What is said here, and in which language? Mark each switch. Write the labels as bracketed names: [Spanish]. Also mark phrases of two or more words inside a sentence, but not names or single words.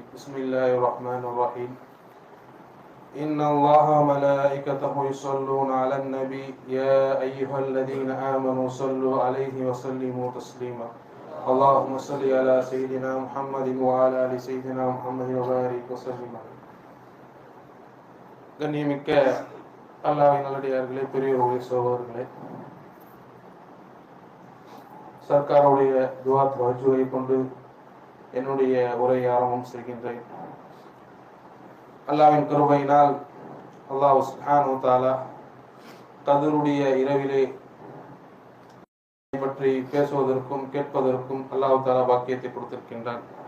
[Arabic] بسم الله الرحمن الرحيم. إن الله وملائكته يصلون على النبي يا أيها الذين آمنوا صلوا عليه وسلموا تسليما. اللهم صل على سيدنا محمد وعلى آل سيدنا محمد وبارك وسلم. [Tamil] கண்ணியமிக்க அல்லாஹ்வின் நல்லடியார்களே, பெரியவர்களே, சகோதரர்களே, சர்க்காருடைய துஆ தவஜ்ஜுவை கொண்டு என்னுடைய உரையை ஆரம்பம் செய்கின்றேன். அல்லாஹ்வின் கிருபையினால் [Arabic] الله سبحانه وتعالى [Tamil] கத்ருடைய இரவிலே பற்றி பேசுவதற்கும் கேட்பதற்கும் [Arabic] الله تعالى [Tamil] பாக்கியத்தை கொடுத்திருக்கின்றான்.